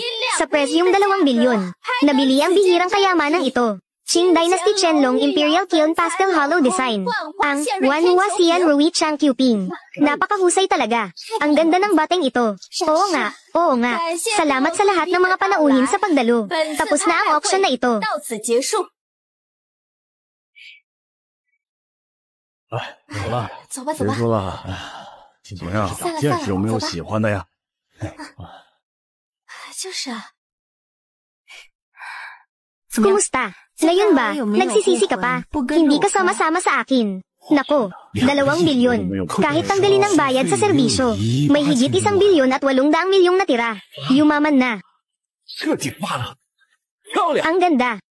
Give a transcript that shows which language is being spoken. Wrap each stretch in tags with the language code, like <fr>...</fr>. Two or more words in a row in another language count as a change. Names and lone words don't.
<tl>Sa presyong 2 bilyon, nabili ang bihirang kayamanang ito.</tl> <en>Qing Dynasty Qianlong Imperial Kiln Pastel Hollow Design.</en> <tl>Ang Wanhua Xian Rui Chang Qiuping. Napakahusay talaga. Ang ganda ng bateng ito. Oo nga, oo nga. Salamat sa lahat ng mga panauhin sa pagdalo. Tapos na ang auction na ito.</tl> <zh>走了，走吧，走吧。结束了。怎么样？戒指有没有喜欢的呀？就是啊。</zh> <tl>Kumusta? Ngayon ba, nagsisisi ka pa? Hindi ka sama-sama sa akin. Nako, 2 bilyon. Kahit tanggalin ang bayad sa serbisyo, may higit 1 bilyon at 800 milyong natira. Yumaman na. Ang ganda.</tl>